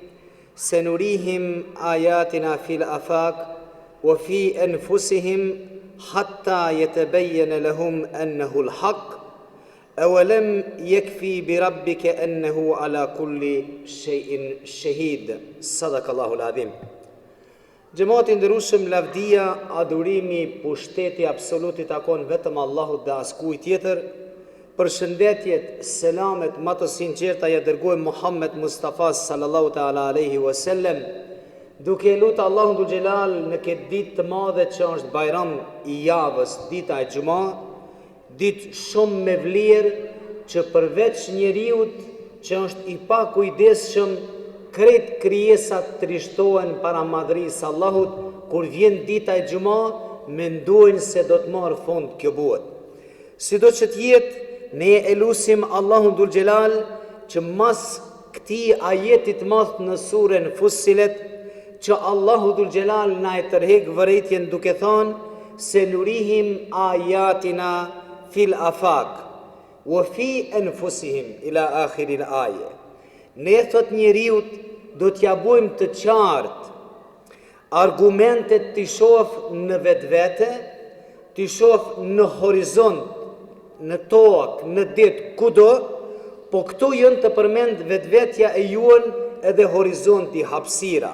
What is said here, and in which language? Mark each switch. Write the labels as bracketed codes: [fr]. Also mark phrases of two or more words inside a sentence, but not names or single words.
[ar] سنريهم آياتنا في الآفاق وفي أنفسهم حتى يتبين لهم أنه الحق أولم يكفي بربك أنه على كل شيء شهيد صدق الله العظيم. [sq] Gjematin nderueshëm, lavdia, adhurimi, pushteti absolut i takon vetëm Allahut dhe askujt tjetër. Përshëndetjet, selamet më të sinqerta ja dërgojmë Muhammed Mustafa [ar] صلى الله تعالى عليه وسلم, [sq] duke lutë Allahun [ar] ذو الجلال [sq] në këtë ditë të madhe që është bajram i javës, dita e Xuma, ditë shumë me vlerë që përveç njeriut që është i pakujdesshëm, krejt krijesat trishtohen para madhrisë Allahut. Kur vjen dita e Xuma, mendojnë se do të marrë fund kjo botë. Sido që të jetë, ne e lusim Allahun [ar] ذو الجلال [sq] që mas këtij ajetit madh në surën Fussilet, që Allahu [ar] ذو الجلال [sq] na e tërheq vërejtjen duke thënë se [ar] نريهم آياتنا في الآفاق وفي أنفسهم إلى آخر الآية. [sq] Ne thot njeriut do t'ja bojmë të qartë argumentet t'i shoh në vetvete, t'i shoh në horizont, në tokë, në ditë, kudo, po këtu janë të përmend vetvetja e juan edhe horizonti, hapësira.